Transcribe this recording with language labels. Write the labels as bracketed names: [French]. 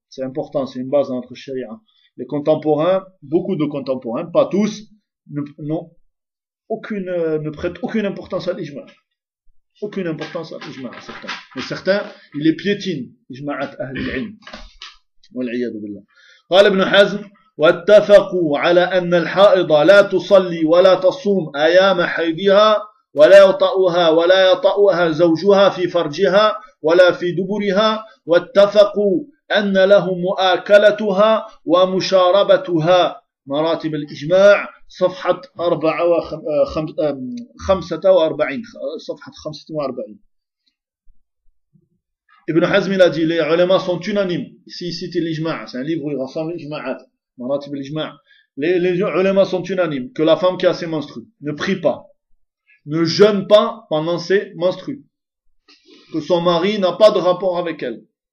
[French] C'est important, c'est une base dans notre charia. Les contemporains, beaucoup de contemporains, pas tous, ne prêtent aucune importance à l'ijma'at. Aucune importance à l'ijma'at, certains. Mais certains, ils les piétinent, l'ijma'at ahl-ilm. [Arabic] Wal-iyadu billah. Qala Ibn Hazm. واتفقوا على أن الحائض لا تصلي ولا تصوم أيام حيضها ولا يطأها ولا يطأها زوجها في فرجها ولا في دبرها واتفقوا أن له مؤاكلتها ومشاربتها مراتب الإجماع صفحة 45 صفحة 45 ابن حزم [French] l'a dit, les ulama sont unanimes. Ici, c'est l'ijma'a, c'est un livre où il rassemble l'ijma'at. Les ulémas sont unanimes que la femme qui a ses menstrues ne prie pas, ne jeûne pas pendant ses menstrues, que son mari n'a pas de rapport avec elle.